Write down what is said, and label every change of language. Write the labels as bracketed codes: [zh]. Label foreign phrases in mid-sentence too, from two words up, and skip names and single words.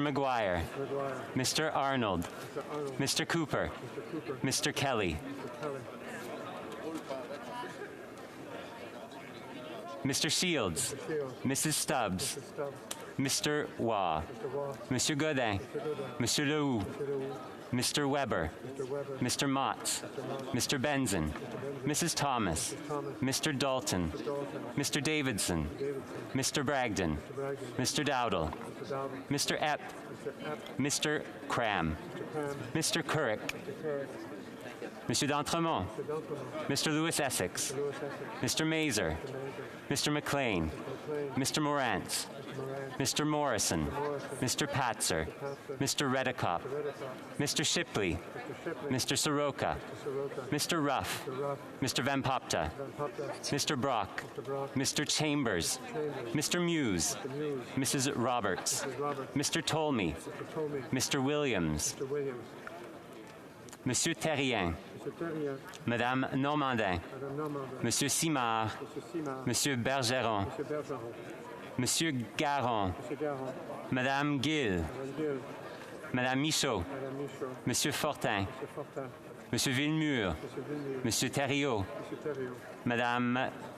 [en] McGuire, Mr. Arnold, Mr. Cooper, Mr. Kelly, Mr. Shields, Mrs. Stubbs, Mr. Waugh, Monsieur Godin, Monsieur Lehoux, Mr. Weber, Mr. Motts, Mr. Benson, Mrs. Thomas, Mr. Dalton, Mr. Davidson, Mr. Bragdon, Mr. Dowdle, Mr. Epp, Mr. Cram, Mr. Currick, Monsieur d'Entremont, Mr. Lewis Essex, Mr. Mazer, Mr. McLean, Mr. Morantz, Mr. Morrison, Mr. Patzer, Mr. Redekop, Mr. Shipley, Mr. Soroka, Mr. Ruff, Mr. Van Popta, Mr. Brock, Mr. Chambers, Mr. Muse, Mrs. Roberts, Mr. Tolmie, Mr. Williams, [fr] Monsieur Terrien, Madame Normandin, Monsieur Simard, Monsieur Bergeron, Monsieur Garon, Madame Gill, Madame Michaud, Monsieur Fortin, Monsieur Villemur, Monsieur Thériault, Madame